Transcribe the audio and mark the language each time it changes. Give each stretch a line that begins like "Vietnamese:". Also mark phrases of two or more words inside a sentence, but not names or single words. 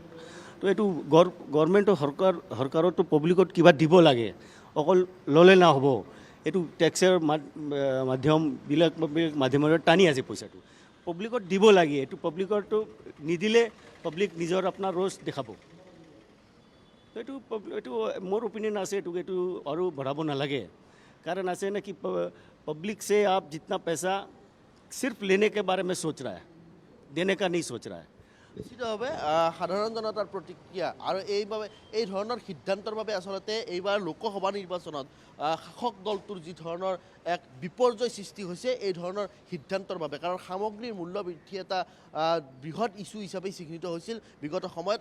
Assamese: তো এইটো গভৰ্ণমেণ্টৰ চৰকাৰতো পাব্লিকত কিবা দিব লাগে, অকল ল'লে নহ'ব। এইটো টেক্সৰ মাধ্যমবিলাক মাধ্যমেৰে টানি আছে পইচাটো, পাব্লিকত দিব লাগে। এইটো পাব্লিকতো নিদিলে পাব্লিক নিজৰ আপোনাৰ ৰোজ দেখাব। এইটো মোৰ অপিনিয়ন আছে, এইটো আৰু বঢ়াব নালাগে।
Hindi: कारण ऐसे ना कि पब्लिक से आप जितना पैसा सिर्फ लेने के बारे में सोच रहा है, देने का नहीं सोच रहा है।
Assamese: নিশ্চিতভাৱে সাধাৰণ জনতাৰ প্ৰতিক্ৰিয়া আৰু এই ধৰণৰ সিদ্ধান্তৰ বাবে আচলতে এইবাৰ লোকসভা নিৰ্বাচনত শাসক দলটোৰ যি ধৰণৰ এক বিপৰ্যয় সৃষ্টি হৈছে এই ধৰণৰ সিদ্ধান্তৰ বাবে। কাৰণ সামগ্ৰীৰ মূল্য বৃদ্ধি এটা বৃহৎ ইছ্যু হিচাপে চিহ্নিত হৈছিল বিগত সময়ত।